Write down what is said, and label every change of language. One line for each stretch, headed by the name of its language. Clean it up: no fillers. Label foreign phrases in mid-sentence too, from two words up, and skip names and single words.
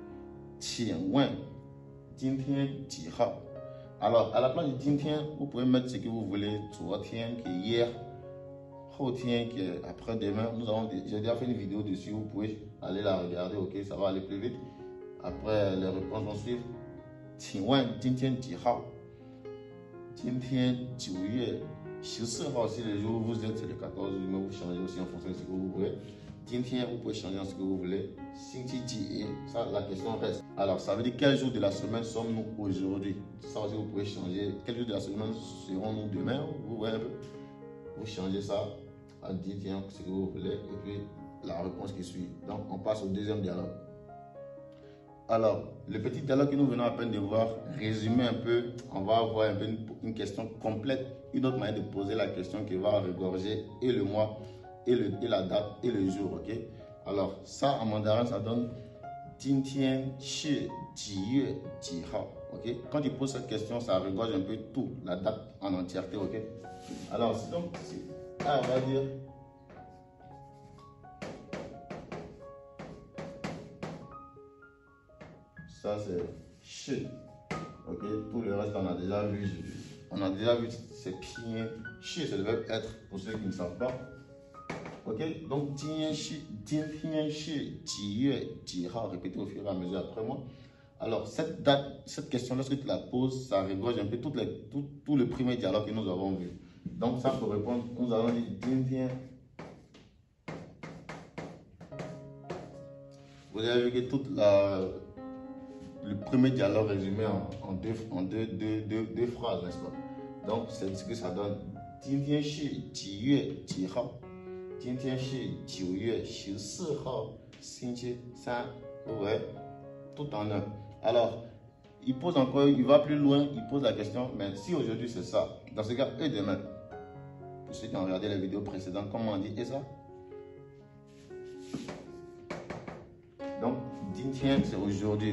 French: Alors, à la place de Jintien, vous pouvez mettre ce que vous voulez. Zuotien, qui est hier. Hotien, qui est après-demain. J'ai déjà fait une vidéo dessus. Vous pouvez aller la regarder, ok? Ça va aller plus vite. Après, les réponses vont suivre.
Chinese: 请问今天几号？今天9月14号,
French: si le jour où vous êtes, c'est le 14, mais vous changez aussi en fonction de ce que vous voulez.
Chinese: 今天,
French: vous pouvez changer en ce que vous voulez.
Chinese: 星期几,
French: ça, la question reste. Alors, ça veut dire quel jour de la semaine sommes-nous aujourd'hui? Ça aussi, vous pouvez changer. Quel jour de la semaine serons-nous demain? Vous voyez un peu? Vous changez ça à 10, ce que vous voulez, et puis la réponse qui suit. Donc, on passe au deuxième dialogue. Alors, le petit dialogue que nous venons à peine de voir, résumé un peu, on va avoir un peu une question complète, une autre manière de poser la question qui va regorger et le mois, et la date, et le jour, ok? Alors, ça en mandarin, ça donne
Chinese: 今天是几月几号,
French: ok? Quand il pose cette question, ça regorge un peu tout, la date en entièreté, ok? Alors, donc, on va dire... Ça, c'est shi. Ok, tout le reste, on a déjà vu. C'est bien. Shi, c'est le verbe être, pour ceux qui ne savent pas. Ok, donc,
Chinese: 今天是几月几号,
French: répétez au fur et à mesure après moi. Alors, cette date, cette question, lorsque tu la poses, ça regorge un peu tout le premier dialogue que nous avons vu. Donc, ça, pour répondre, nous allons dire 今天. Vous avez vu que le premier dialogue résumé en deux phrases, n'est-ce pas? Donc, c'est ce que ça donne.
Chinese: 今天是几月几号? 今天是9月14号, 星期三.
French: Vous voyez? Tout en un. Alors, il pose encore, il va plus loin, il pose la question, mais si aujourd'hui c'est ça, dans ce cas, et demain? Pour ceux qui ont regardé les vidéos précédentes, comment on dit et ça? Donc,
Chinese: 今天,
French: c'est aujourd'hui.